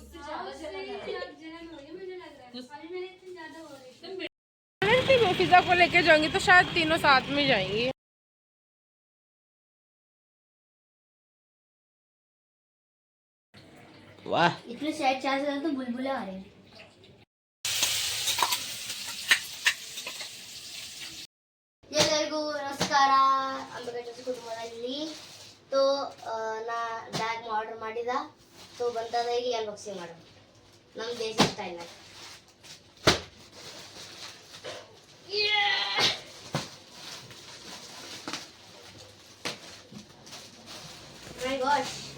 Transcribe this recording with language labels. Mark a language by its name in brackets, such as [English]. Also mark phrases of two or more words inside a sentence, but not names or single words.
[Hindi] फिजा को लेके जाऊंगी तो शायद तीनों साथ में जाएंगी। वाह इतने [English] sad charge [Hindi] तो बुलबुले आ रहे हैं। [Kannada] ಎಲ್ಲರಿಗೂ ನಮಸ್ಕಾರ. ಅಂಬೆಗಟ್ಟೆ ಕುಟುಂಬದಲ್ಲಿ ನಾ [English] bag order [Kannada] ಮಾಡಿದ ಬಂದದ. ಈಗ ಅನ್ಬಾಕ್ಸಿಂಗ್ ಮಾಡೋಣ ನಮ್ಮ ದೇಶ ಸ್ಟೈಲ್. [English] my god